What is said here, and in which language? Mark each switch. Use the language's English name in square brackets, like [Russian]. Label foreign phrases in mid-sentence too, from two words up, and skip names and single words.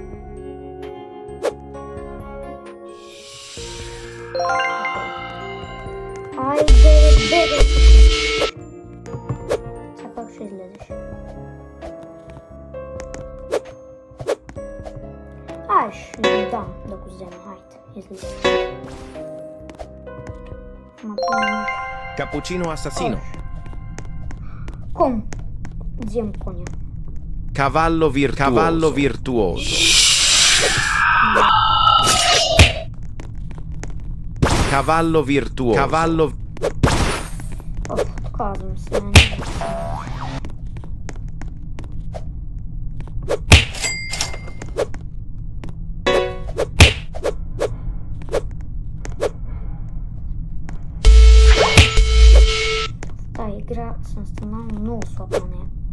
[Bulgarian] Айде, бегай тук! Сега как ще излезеш? Ще дам да го взема. Хайде, излизаш. [Italian] Cappuccino assassino. [Bulgarian] Кон. Взем коня. [Italian] Cavallo virtuoso. Cavallo virtuoso. [Bulgarian] Отказвам се. Тази игра съм станал много слаб на нея.